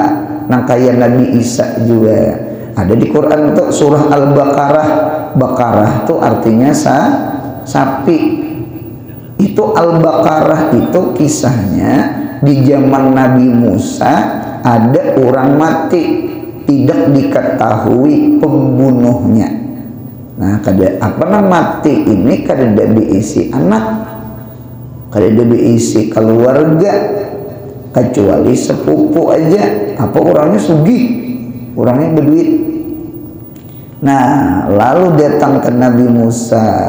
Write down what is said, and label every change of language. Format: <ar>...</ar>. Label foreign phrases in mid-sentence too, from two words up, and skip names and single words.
<id>Nah, kayak Nabi Isa juga ada di Quran itu surah Al-Baqarah. Baqarah itu artinya sapi. Itu Al-Baqarah itu kisahnya di zaman Nabi Musa ada orang mati, tidak diketahui pembunuhnya.</id> <bjn>Nah, apa mati ini kada diisi anak, kada diisi keluarga, kecuali sepupu aja. Apa orangnya sugih, orangnya berduit. Nah, lalu datang ke Nabi Musa.</bjn>